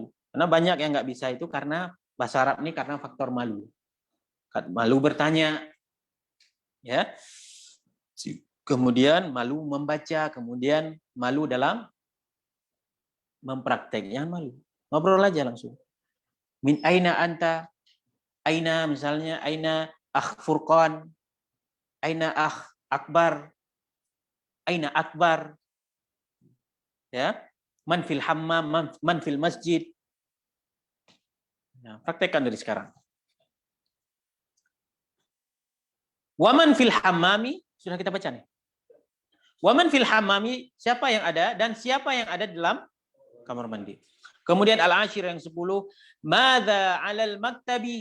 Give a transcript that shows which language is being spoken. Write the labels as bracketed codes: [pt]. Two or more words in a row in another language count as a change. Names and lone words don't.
[id] Karena banyak yang nggak bisa itu karena bahasa Arab ini karena faktor malu. Malu bertanya. Ya. Kemudian malu membaca, kemudian malu dalam mempraktek. Jangan malu. Ngobrol aja langsung. [ar] من أين أنت? أين misalnya، أين أخ فرقان? أين أخ أكبر؟ أين أكبر? [id] Ya. [ar] من في الحمام، من في المسجد. [id] Nah, praktekkan dari sekarang. [ar] ومن في الحمام, [id] sudah kita baca nih. [ar] ومن في الحمام, [id] siapa yang ada dan siapa yang ada dalam kamar mandi. Kemudian al-ashir yang 10, [ar] ماذا على المكتب?